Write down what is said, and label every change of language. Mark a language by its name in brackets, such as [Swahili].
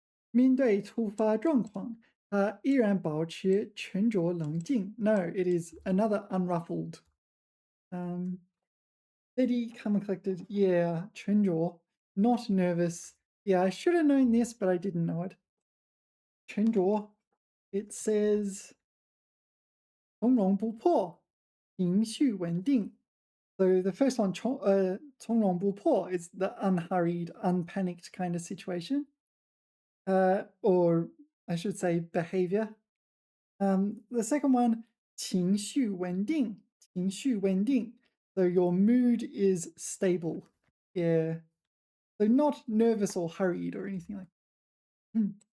[Chinese] 面对突发状况，他依然保持沉着冷静. [English] No, it is another unruffled. Steady, calm and collected. Yeah, 沉着, not nervous. Yeah, I should have known this, but I didn't know it. 沉着, it says 从容不迫, 情绪稳定. So the first one, 从容不迫, is the unhurried, unpanicked kind of situation. Or I should say behavior. The second one, 情绪稳定, 情绪稳定. So your mood is stable. Yeah. So not nervous or hurried or anything like that.